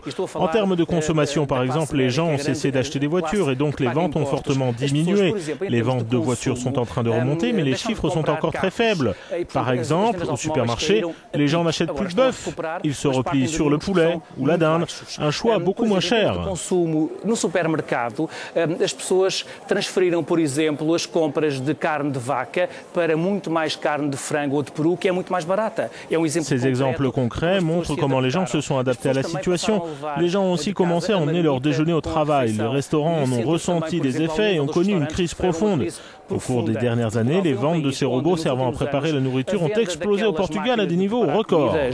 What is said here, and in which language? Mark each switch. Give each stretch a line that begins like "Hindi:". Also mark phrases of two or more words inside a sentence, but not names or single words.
French: En termes de consommation, par exemple, les gens ont cessé d'acheter des voitures et donc les ventes ont fortement diminué. Les ventes de voitures sont en train de remonter, mais les chiffres sont encore très faibles. Par exemple, au supermarché, les gens n'achètent plus de bœuf. Ils se replient sur le poulet ou la dinde, un choix beaucoup moins cher.
Portuguese: No supermercado, as pessoas transferiram, por exemplo, as compras de carne de vaca para muito mais carne de frango ou de peru, que é muito mais barata.
French: Ces exemples concrets montrent comment les gens se sont adaptés à la situation. Les gens ont aussi commencé à emmener leur déjeuner au travail. Les restaurants en ont ressenti les effets et ont connu une crise profonde. Au cours des dernières années, les ventes de ces robots servant à préparer la nourriture ont explosé au Portugal à des niveaux records.